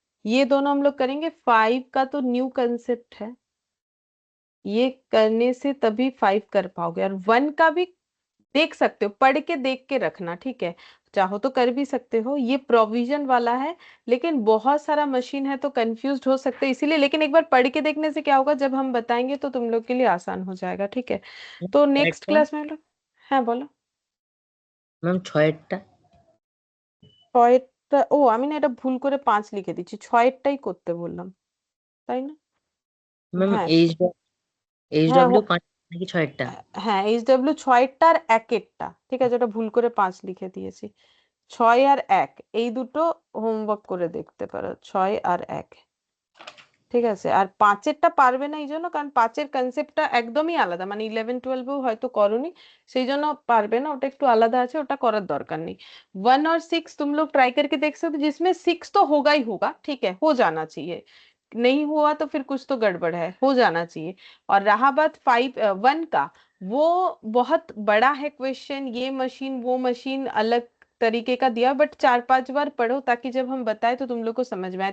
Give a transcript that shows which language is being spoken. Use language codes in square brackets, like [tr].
[hi] ये दोनों हम लोग करेंगे। 5 का तो न्यू कंसेप्ट है, ये करने से तभी 5 कर पाओगे, और 1 का भी देख सकते हो, पढ़ के देख के रखना, ठीक है। चाहो तो कर भी सकते हो, ये प्रोविजन वाला है, लेकिन बहुत सारा मशीन है तो कंफ्यूज हो सकते हो इसीलिए। लेकिन एक बार पढ़ के देखने से क्या होगा, जब हम बताएंगे तो तुम लोग के लिए आसान हो जाएगा, ठीक है। तो नेक्स्ट [bn] ছয়টা [hi] क्लास में हम लोग, हाँ बोलो। [bn] ম্যাম ছয়েরটা ছয়টা, ও আমি না এটা ভুল করে 5 লিখে দিচ্ছি, ছয়েরটাই করতে বললাম, তাই না? ম্যাম হ্যাঁ হ্যাঁ এইচডব্লিউ 5 নাকি ছয়েরটা? হ্যাঁ এইচডব্লিউ 6টা আর 1-1টা, ঠিক আছে, ওটা ভুল করে 5 লিখে দিয়েছি। 6 আর 1 এই দুটো হোমওয়ার্ক করে দেখতে পারো, 6 আর 1, ঠিক আছে। আর 5এরটা পারবে না এই জন্য, কারণ 5এর কনসেপ্টটা একদমই আলাদা, মানে 11-12এও হয়তো করোনি, সেই জন্য পারবে না, ওটা একটু আলাদা আছে, ওটা করার দরকার নেই। [hi] 1 और 6 तुम लोग ट्राई करके देख सकते हो, जिसमें 6 तो होगा ही होगा, ठीक है, हो जाना चाहिए, नहीं हुआ तो फिर कुछ तो गड़बड़ है, हो जाना चाहिए। और रहा बात 1 का, वो बहुत बड़ा है क्वेश्चन, ये मशीन वो मशीन अलग तरीके का दिया, बट 4-5 बार पढ़ो ताकि जब हम बताए तो तुम लोग को समझ में आए।